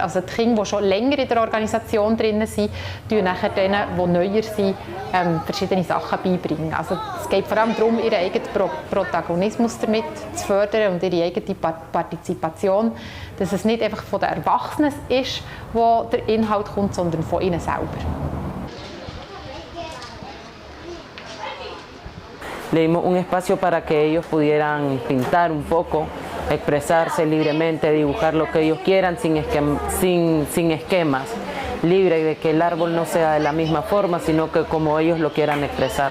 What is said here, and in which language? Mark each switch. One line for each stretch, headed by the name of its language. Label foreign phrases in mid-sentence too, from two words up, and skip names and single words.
German: Also die Kinder, die schon länger in der Organisation drin sind, tun nachher denen, die neuer sind, verschiedene Sachen beibringen. Also es geht vor allem darum, ihren eigenen Protagonismus damit zu fördern und ihre eigene Partizipation, dass es nicht einfach von den Erwachsenen ist, wo der Inhalt kommt, sondern von ihnen selber.
Spanish: Le dimos un espacio para que ellos pudieran pintar un poco, expresarse libremente, dibujar lo que ellos quieran sin esquemas, libre de que el árbol no sea de la misma forma, sino que como ellos lo quieran expresar.